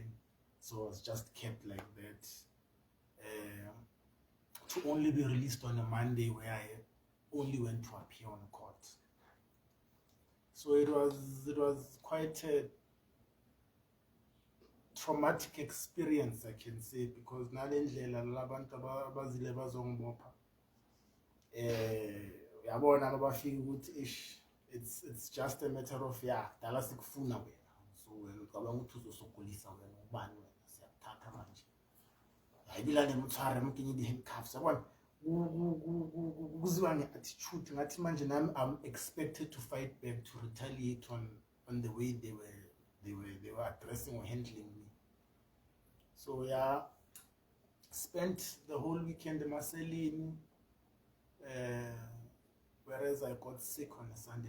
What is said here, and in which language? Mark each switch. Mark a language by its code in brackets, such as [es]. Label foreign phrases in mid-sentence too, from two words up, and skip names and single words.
[en] So it was just kept like that. To only be released on a Monday where I only went to appear on court. So it was quite a traumatic experience, I can say, because [nd] nalendlela labantu abazile bazongibopha yabona abafika ukuthi [en] it's just a matter of [nd] dala sikufuna wena, so wena ucabanga ukuthi uzosogolisa wena ubani wena, siyakuthatha manje ayibila nemthware mkinye di-handcuffs yabona kuziwa nge-attitude ngathi manje nami [en] I'm expected to fight back, to retaliate on the way they were addressing or handling me. So spent the whole weekend in Marceline, whereas I got sick on a Sunday.